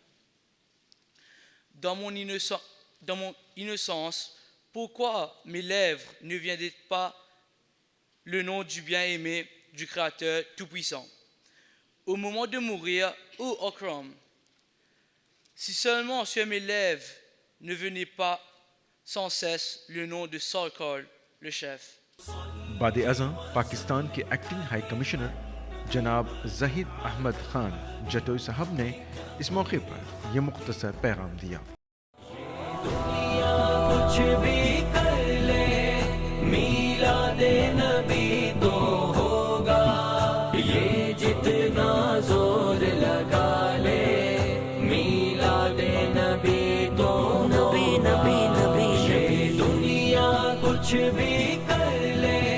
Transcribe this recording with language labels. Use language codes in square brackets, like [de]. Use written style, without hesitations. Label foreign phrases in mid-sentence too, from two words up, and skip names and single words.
[fr] Dans mon innocence, pourquoi mes lèvres ne viendraient pas le nom du bien-aimé du Créateur Tout-Puissant? Au moment de mourir, ô Akram, si seulement sur mes lèvres ne venait pas sans cesse le nom de Sarkar, le chef. [ur] بعد ازاں پاکستان کے ایکٹنگ ہائی کمشنر جناب زاہد احمد خان جٹوئی صاحب نے اس موقع پر یہ مختصر پیغام دیا. کچھ بھی کر لے میلاد نبی تو ہوگا، یہ جتنا زور لگا لے میلاد نبی تو نبی نبی نبی یہ دنیا کچھ بھی کر لے